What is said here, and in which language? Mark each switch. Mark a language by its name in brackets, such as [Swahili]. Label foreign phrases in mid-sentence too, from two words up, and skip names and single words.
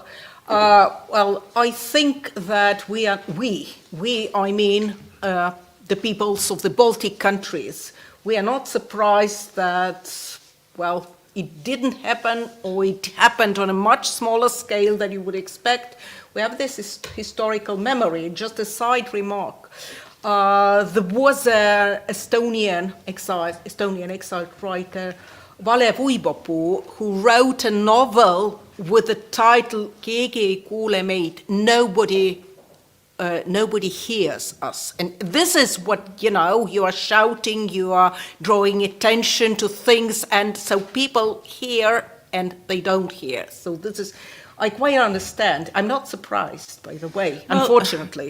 [English] Well, I think that I mean, the peoples of the Baltic countries, we are not surprised that, well, it didn't happen, or it happened on a much smaller scale than you would expect. We have this historical memory. Just a side remark. There was an Estonian exiled writer, Vale Vuibopu, who wrote a novel with the title Keegi ei kuule meid, nobody hears us. And this is what, you are shouting, you are drawing attention to things, and so people hear and they don't hear. So this is, I quite understand. I'm not surprised, by the way, unfortunately.